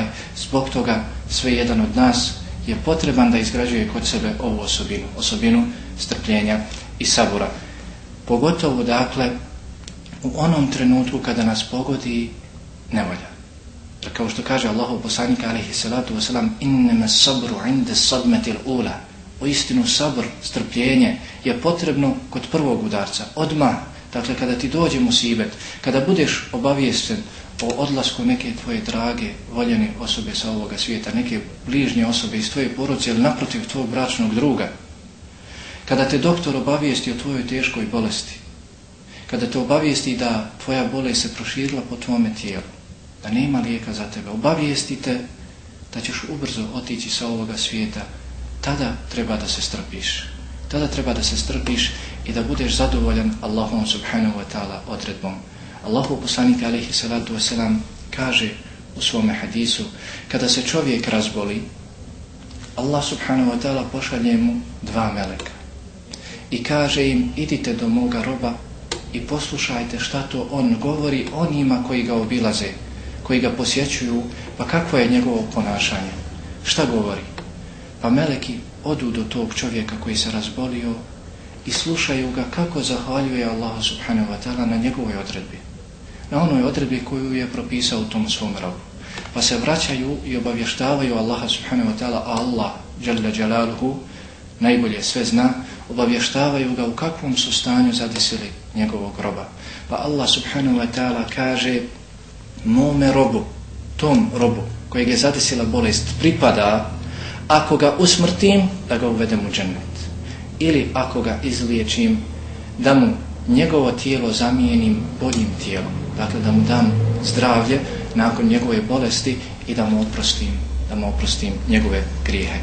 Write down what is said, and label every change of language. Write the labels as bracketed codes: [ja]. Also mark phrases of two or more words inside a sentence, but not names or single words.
[bs] Zbog toga sve jedan od nas je potreban da izgrađuje kod sebe ovu osobinu strpljenja i sabura. Pogotovo dakle u onom trenutku kada nas pogodi nevolja. Kao što kaže Allahov poslanik [ar] عليه الصلاة والسلام إنما الصبر عند الصدمة الأولى. [bs] Uistinu sabr, strpljenje je potrebno kod prvog udarca, odmah. Dakle, kada ti dođe musibet, kada budeš obaviješten o odlasku neke tvoje drage, voljene osobe sa ovoga svijeta, neke bližnje osobe iz tvoje porodice ili naprotiv tvojeg bračnog druga, kada te doktor obavijesti o tvojoj teškoj bolesti, kada te obavijesti da tvoja bolest se proširila po tvome tijelu, da nema lijeka za tebe, obavijesti te da ćeš ubrzo otići sa ovoga svijeta, tada treba da se strpiš. Tada treba da se strpiš i da budeš zadovoljan Allahom [ar] سبحانه وتعالى [bs] odredbom. Allahov poslanik [ar] عليه الصلاة والسلام [bs] kaže u svome hadisu, kada se čovjek razboli, Allah [ar] سبحانه وتعالى [bs] pošalje mu 2 meleka i kaže im idite do moga roba i poslušajte šta to on govori onima koji ga obilaze, koji ga posjećuju, pa kakvo je njegovo ponašanje, šta govori. Pa meleki odu do tog čovjeka koji se razbolio i slušaju ga kako zahvaljuje Allahu [ar] سبحانه وتعالى [bs] na njegovoj odredbi, na onoj odredbi koju je propisao u tom svom robu. Pa se vraćaju i obavještavaju Allaha [ar] سبحانه وتعالى, [bs] a Allah [ar] جل جلاله [bs] najbolje sve zna, obavještavaju ga u kakvom su stanju zadesili njegovog roba. Pa Allah [ar] سبحانه وتعالى [bs] kaže mome robu, tom robu kojeg je zadesila bolest pripada, ako ga usmrtim, da ga uvedem u džennet. Ili ako ga izliječim, da mu njegovo tijelo zamijenim boljim tijelom. Dakle, da mu dam zdravlje nakon njegove bolesti i da mu oprostim njegove grijehe.